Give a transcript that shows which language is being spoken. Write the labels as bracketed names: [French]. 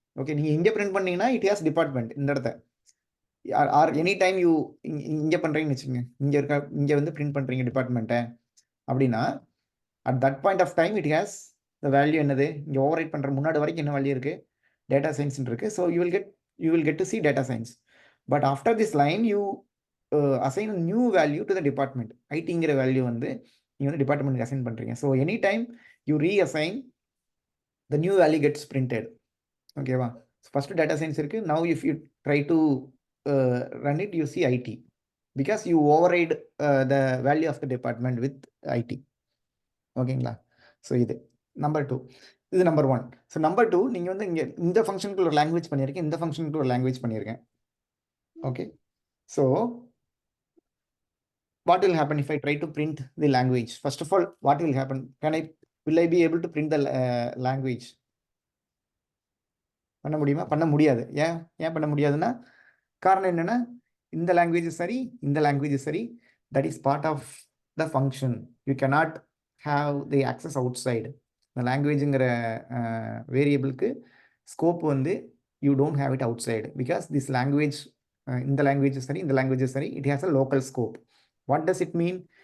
[Tamil] Okay, நீங்கள் இங்கே print பண்ணீங்கன்னா இட் ஹாஸ் டிபார்ட்மெண்ட் இந்த இடத்த. ஆர் எனி டைம் யூ இங்கே பண்ணுறீங்கன்னு வச்சுக்கோங்க, இங்கே வந்து பிரிண்ட் பண்ணுறீங்க டிபார்ட்மெண்ட்டை அப்படின்னா [English] at that point of time it has the value [Tamil] என்னது, இங்கே ஓவர் ரைட் பண்ணுற முன்னாடி வரைக்கும் என்ன வேல்யூ இருக்குது, டேட்டா சயின்ஸ் இருக்குது. [English] So you will get to see data science. But after this line you assign new value to the department. [Tamil] ஐடிங்கிற value வந்து நீங்கள் வந்து டிபார்ட்மெண்ட்டுக்கு அசைன் பண்ணுறீங்க. So [English] Any time you reassign the new value gets printed. [Tamil] ஓகேவா? First data science இருக்குது. [English] Now if you try to run it, you see IT because you override the value of the department with IT. [Tamil] ஓகேங்களா? So இது number 2, இது number 1. So number 2, நீங்கள் வந்து இங்கே இந்த ஃபங்க்ஷனுக்கு ஒரு லாங்குவேஜ் பண்ணியிருக்கேன், இந்த ஃபங்க்ஷனுக்கு ஒரு லாங்குவேஜ் பண்ணியிருக்கேன். [English] Okay, so what will happen if I try to print the language? First of all, what will happen? Will I be able to print the language? [Tamil] பண்ண முடியுமா? பண்ண முடியாது. ஏன் பண்ண முடியாதுன்னா காரணம் என்னன்னா, இந்த லாங்குவேஜ் சரி, இந்த லாங்குவேஜ் சரி, [English] That is part of the function. You cannot have the access outside. [Tamil] இந்த லாங்குவேஜுங்கிற வேரியபிளுக்கு ஸ்கோப் வந்து [English] you don't have it outside because this language, [Tamil] இந்த லாங்குவேஜ் சரி, இந்த லாங்குவேஜ் சரி, [English] It has a local scope. What does it mean?